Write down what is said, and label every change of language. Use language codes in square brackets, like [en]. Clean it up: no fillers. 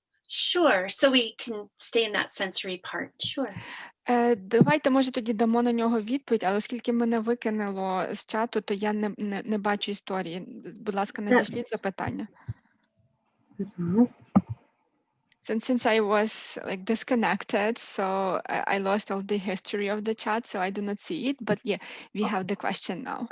[en] Sure. So we can stay in that sensory part. Sure. [uk] Давайте, може, тоді дамо на нього відповідь, але оскільки мене викинуло з чату, то я не бачу історії. Будь ласка, надішліть запитання. Зараз. [en] Since I was like disconnected, so I lost all the history of the chat, so I do not see it. But yeah, we have the question now.